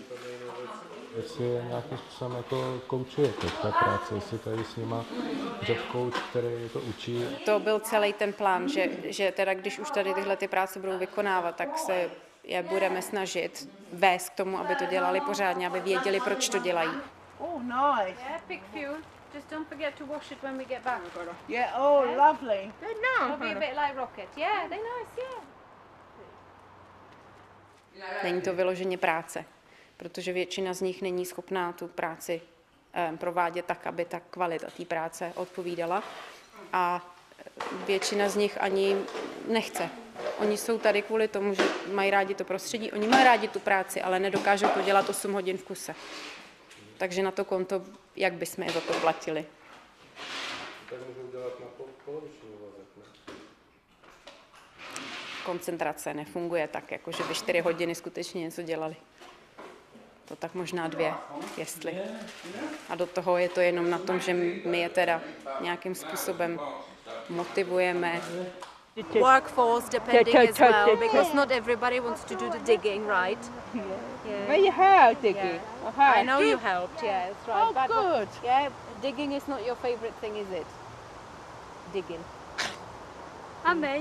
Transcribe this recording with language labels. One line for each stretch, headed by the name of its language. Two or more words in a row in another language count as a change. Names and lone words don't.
Czech: Jestli je nějakým způsobem jako koučujete v té práci, jestli tady s nima job coach, který to učí. To byl celý ten plán, že teda když už tady tyhle ty práce budou vykonávat, tak se je budeme snažit vést k tomu, aby to dělali pořádně, aby věděli, proč to dělají.
English: Oh, nice. Yeah, pick few. Just don't forget to wash it when we get back. Yeah, oh, lovely. They'll be a bit like rocket. Yeah, they're nice, yeah.
Czech: Není to vyloženě práce, protože většina z nich není schopná tu práci provádět tak, aby ta kvalita té práce odpovídala. A většina z nich ani nechce. Oni jsou tady kvůli tomu, že mají rádi to prostředí, oni mají rádi tu práci, ale nedokážou to dělat 8 hodin v kuse. Takže na to konto, jak bychom je za to platili. Tak můžou dělat na poloviční úvazek, ne? Koncentrace nefunguje tak, jako že by 4 hodiny skutečně něco dělali. To tak možná 2, jestli. A do toho je to jenom na tom, že my je teda nějakým způsobem motivujeme.
English: Workforce depending as well, because not everybody wants to do the digging, right? Yeah. Well, you helped digging. Yeah. I know you helped, yeah, that's right. Oh, but good. Yeah, digging is not your favorite thing, is it? Digging. And me.